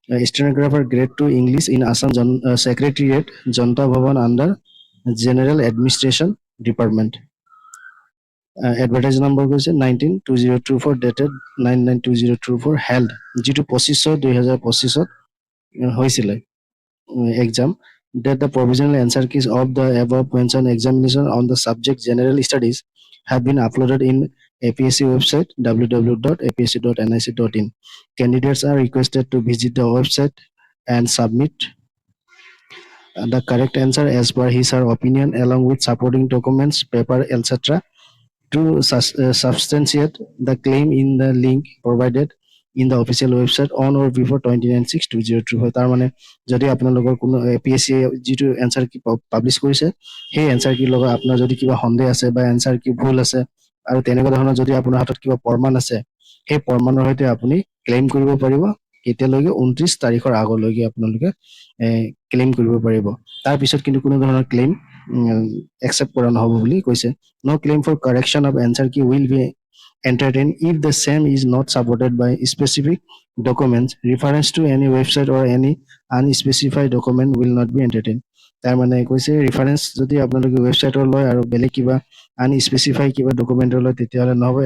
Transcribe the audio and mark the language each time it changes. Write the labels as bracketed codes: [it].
[en] Stenographer grade 2 English in Assam secretariat Janata Bhawan under general administration department. Advertise number কৈছে 19/2024 dated 9/9/2024 held, যিটো 25/2025 হৈছিলে exam. That the provisional answer keys of the above mentioned examination on the subject general studies have been uploaded in APSC website www.apsc.nic.in. Candidates are requested to visit the website and submit the correct answer as per his or her opinion along with supporting documents, paper, etc. to substantiate the claim in the link provided in the official website on or before 29/6/2024. [as] তাৰ মানে যদি আপোনালোকৰ কোনো APSC যিটো answer কি publish কৰিছে সেই answer কি লগত আপোনাৰ যদি কিবা সন্দেহ আছে বা এনচাৰ কি ভুল আছে আৰু তেনেকুৱা ধৰণৰ যদি আপোনাৰ হাতত কিবা প্ৰমাণ আছে সেই প্ৰমাণৰ সৈতে আপুনি ক্লেইম কৰিব পাৰিব। কেতিয়ালৈকে 29 তাৰিখৰ আগলৈকে আপোনালোকে ক্লেইম কৰিব পাৰিব। তাৰপিছত কিন্তু কোনো ধৰণৰ ক্লেইম একচেপ্ট কৰা নহ'ব বুলি কৈছে। [en] No claim for correction of answer key will be entertained if the same is not supported by specific documents. Reference to any website or any unspecified document will not be entertained. [as] তাৰ মানে কৈছে reference যদি আপোনালোকে ৱেবছাইটৰ লয় আৰু বেলেগ কিবা আনস্পেচিফাই কিবা ডকুমেণ্টৰ লয় তেতিয়াহ'লে নহ'ব।